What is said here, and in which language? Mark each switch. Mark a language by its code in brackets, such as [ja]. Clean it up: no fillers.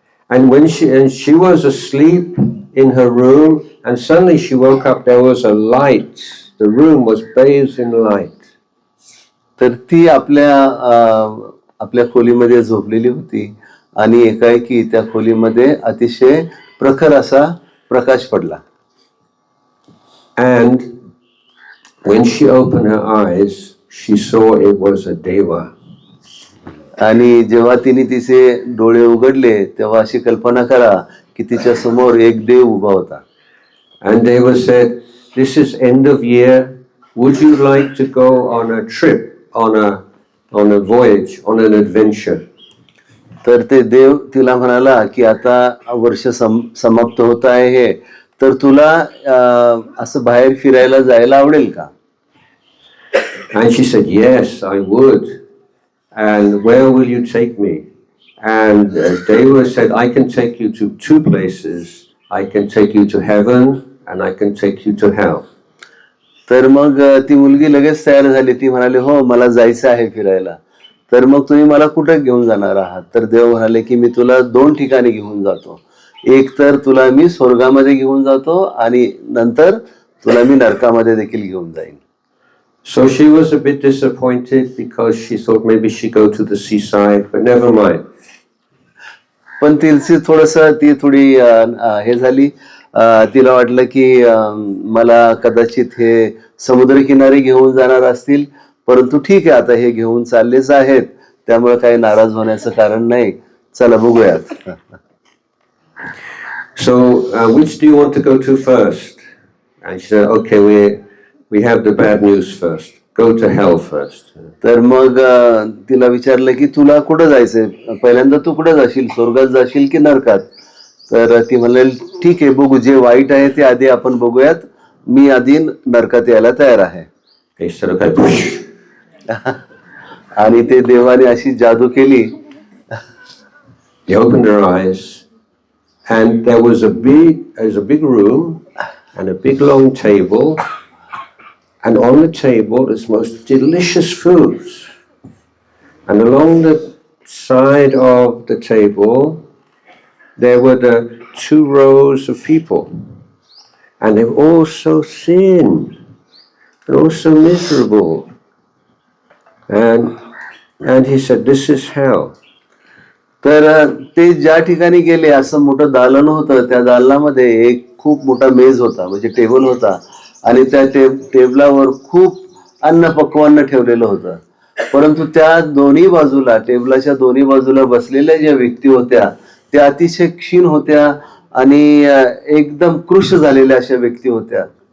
[en] And when she was asleep in her room, and suddenly she woke up. There was a light. The room was bathed in light. [mr] तर ती आपल्या खोलीमध्ये झोपलेली होती आणि एकाएकी त्या खोलीमध्ये अतिशय प्रखर असा प्रकाश पडला. [en] And when she opened her eyes, she saw it was a deva. [mr] आणि जेव्हा तिने तिचे डोळे उघडले तेव्हा अशी कल्पना करा की तिच्या समोर एक देव उभा होता. [en] And Deva said, this is end of year. Would you like to go on a trip, on a voyage, on an adventure? [mr] तर ते देव तिला म्हणाला की आता वर्ष समाप्त होत आहे, तर तुला असं बाहेर फिरायला जायला आवडेल का? [en] And she said, yes, I would. And where will you take me? And Deva said, I can take you to two places. I can take you to heaven and I can take you to hell. [mr] तर मग ती मुलगी लगेच तयार झाली. ती म्हणाली, हो मला जायचं आहे फिरायला. तर मग तुम्ही मला कुठे घेऊन जाणार आहात? तर देव म्हणाले की मी तुला दोन ठिकाणी घेऊन जातो. एक तर तुला मी स्वर्गामध्ये घेऊन जातो आणि नंतर तुला मी नरकामध्ये देखील घेऊन जाईन. [en] So she was a bit disappointed because she thought maybe she'd go to the seaside, but never mind. [mr] पण ती थोडी हे झाली. तिला वाटलं की मला कदाचित हे समुद्रकिनारी घेऊन जाणार असतील, परंतु ठीक आहे आता हे घेऊन चाललेच आहेत त्यामुळे काही नाराज होण्याचं कारण नाही. चला बघूयात. [en] So, which do you want to go to first? And she said, okay, we have the bad news first. Go to hell first. [mr] तर मग तिला विचारलं की तुला कुठं जायचंय, पहिल्यांदा तू कुठं जाशील, स्वर्गात जाशील की नरकात? तर ती म्हणाली ठीक आहे, बघू, जे वाईट आहे ते आधी आपण बघूयात, मी आधी नरकात यायला तयार आहे. [en] He said, okay, push. [mr] आणि ते देवाने अशी जादू केली. [en] They opened their eyes, and there was a big room and a big long table, and on the table is most delicious foods. And along the side of the table, there were the 2 rows of people, and they were all so thin and all so miserable. And he said, this is hell. [mr] तर ते ज्या ठिकाणी गेले असं मोठं दालन होतं, त्या दालनामध्ये एक खूप मोठा मेज होता, म्हणजे टेबल होता, आणि त्या टेबलावर खूप अन्न पक्वान्न ठेवलेलं होतं. परंतु त्या दोन्ही बाजूला, टेबलाच्या दोन्ही बाजूला बसलेल्या ज्या व्यक्ती होत्या त्या अतिशय क्षीण होत्या आणि एकदम कृश झालेल्या अशा व्यक्ती होत्या.